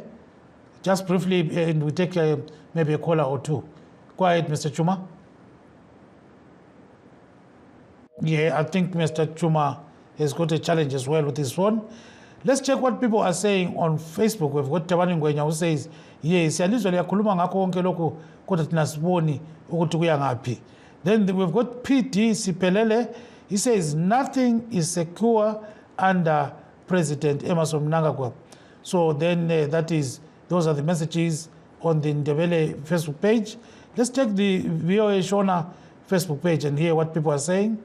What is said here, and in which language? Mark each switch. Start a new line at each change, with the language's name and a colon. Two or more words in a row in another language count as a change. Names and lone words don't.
English: Just briefly, and we take maybe a caller or 2. Go ahead, Mr. Chuma. Yeah, I think Mr. Chuma has got a challenge as well with this one. Let's check what people are saying on Facebook. We've got Tabani Ngwenya who says, yes,
North Ndebele: yalizwa liyakhuluma ngakho konke lokhu kodwa thina siboni ukuthi kuya ngaphi.
English: Then we've got PD Sipelele. He says, nothing is secure under President Emmerson Mnangagwa. So then those are the messages on the Ndebele Facebook page. Let's check the VOA Shona Facebook page and hear what people are saying.